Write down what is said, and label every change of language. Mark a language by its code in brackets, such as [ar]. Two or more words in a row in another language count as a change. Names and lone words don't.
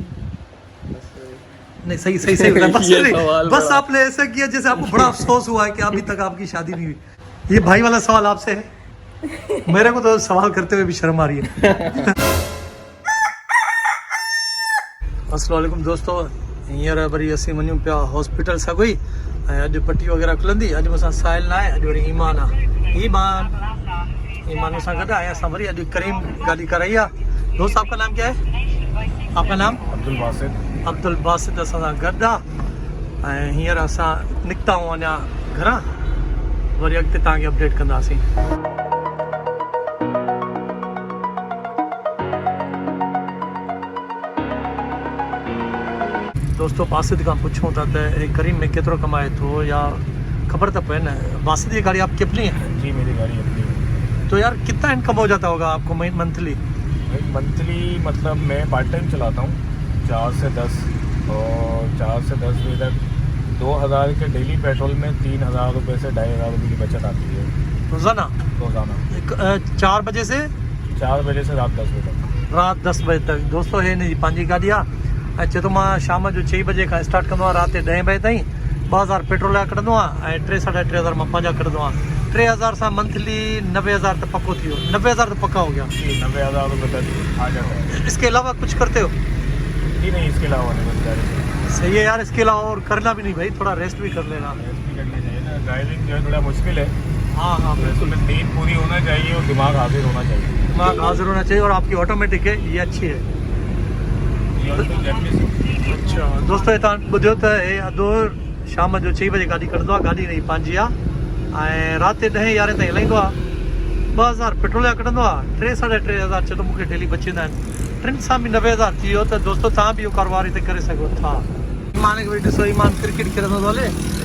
[ur] نہیں صحیح صحیح صحیح بس آپ نے ایسا کیا جیسے آپ کو بڑا افسوس ہوا ہے کہ ابھی تک آپ کی شادی نہیں ہوئی. یہ بھائی والا سوال آپ سے ہے. میرے کو تو سوال کرتے ہوئے بھی شرم آ رہی ہے. [ar] السلام عليكم दोस्तों, [sd] हींअर वरी असीं वञूं पिया हॉस्पिटल सां कोई ऐं अॼु पटी वग़ैरह खुलंदी। अॼु मूंसां साहिल न आहे, अॼु वरी ईमान आहे। ईमान सां गॾु आहे। असां वरी अॼु करीम गाड़ी कराई आहे। [ur] دوست آپ کا نام کیا ہے؟ آپ کا نام? अब्दुल बासित। [sd] अब्दुल बासित असां सां गॾु आहे ऐं हींअर असां निकिता आहियूं अञा घरां, वरी अॻिते तव्हांखे अपडेट कंदासीं। दोस्तों बासित खां पुछूं था त करीम में केतिरो कमाए थो या ख़बर तो पए न। [ur] باسط یہ گاڑی آپ کی اپنی ہے? جی میری گاڑی اپنی ہے. تو یار کتنا انکم ہو جاتا ہوگا آپ کو منتھلی? منتھلی مطلب میں [en] part time [ur] چلاتا ہوں 4 سے 10 اور 4 سے 10 بجے تک 2000 کے ڈیلی پیٹرول میں 3000 روپے سے 2500 روپے کی بچت آتی ہے روزانہ؟ 4 بجے سے 4 بجے سے رات 10 بجے تک. رات 10 بجے تک. [sd] दोस्तों हे जी पंहिंजी गाड़ी आहे ऐं चए थो मां शाम जो 6 बजे खां स्टार्ट कंदो आहियां राति 10 बजे ताईं। 2000 पेट्रोल जा कढंदो आहियां ऐं 3 साढे 3000 मां पंहिंजा कढंदो आहियां। 3000 सां मंथली 90000 तो पक्को थी वियो। [ur] 90000 تو پکا ہو گیا. 90000 روپے تک آ جاتا ہے. اس کے علاوہ کچھ کرتے ہو? جی نہیں، اس کے علاوہ نہیں بس گاڑی. صحیح ہے یار، اس کے علاوہ اور کرنا بھی نہیں بھائی، تھوڑا ریسٹ بھی کر لینا. ریسٹ بھی کرنی چاہیے نا، ڈرائیونگ جو ہے تھوڑا مشکل ہے. ہاں ہاں بالکل. اس میں نیند پوری ہونا چاہیے اور دماغ حاضر ہونا چاہیے. دماغ حاضر ہونا چاہیے اور آپ کی آٹومیٹک ہے، یہ اچھی ہے. [sd] अच्छा दोस्तों ये तव्हां ॿुधियो त हे अधो शाम जो 6 बजे गाॾी कढंदो आहे। गाॾी नहीं पंहिंजी आहे ऐं राति 10-11 ताईं हलाईंदो आहे। 2000 पेट्रोल जा कढंदो आहे। 3 साढे 3000 चए थो मूंखे डेली बचींदा आहिनि। 3 सां बि 90000 थी वियो। त दोस्तों तव्हां बि इहो कारोबार हिते करे सघो था। ईमान खे बि ॾिसो, ईमान क्रिकेट खेॾंदो थो हले।